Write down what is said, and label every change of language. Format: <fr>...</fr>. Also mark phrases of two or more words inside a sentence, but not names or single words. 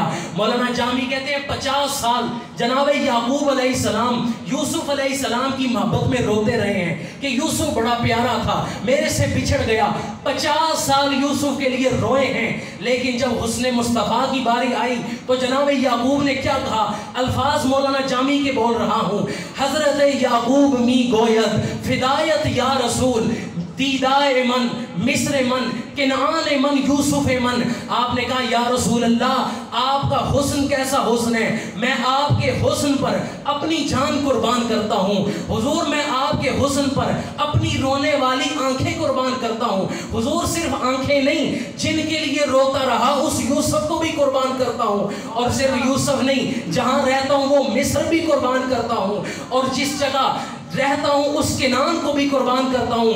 <ur>مولانا جامی کہتے ہیں 50 سال جناب یعقوب علیہ السلام یوسف علیہ السلام کی محبت میں روتے رہے ہیں کہ یوسف بڑا پیارا تھا، میرے سے بچھڑ گیا۔ 50 سال یوسف کے لیے روئے ہیں، لیکن جب حسن مصطفیٰ کی باری آئی تو جناب یعقوب نے کیا کہا؟ الفاظ مولانا جامی کے بول رہا ہوں۔</ur> <fa>حضرت یعقوب می گوید فدایت</fa> <ar>یا رسول،</ar> <fa>دیدائے من مصر من کنعان من یوسف من۔</fa> <ur>آپ نے کہا</ur> <ar>یا رسول اللہ</ar> <ur>آپ کا حسن کیسا حسن ہے، میں آپ کے حسن پر اپنی جان قربان کرتا ہوں حضور، میں آپ کے حسن پر اپنی رونے والی آنکھیں قربان کرتا ہوں حضور، صرف آنکھیں نہیں، جن کے لیے روتا رہا اس یوسف کو بھی قربان کرتا ہوں، اور صرف یوسف نہیں، جہاں رہتا ہوں وہ مصر بھی قربان کرتا ہوں، اور جس جگہ رہتا ہوں اس کنعان کو بھی قربان کرتا ہوں۔</ur>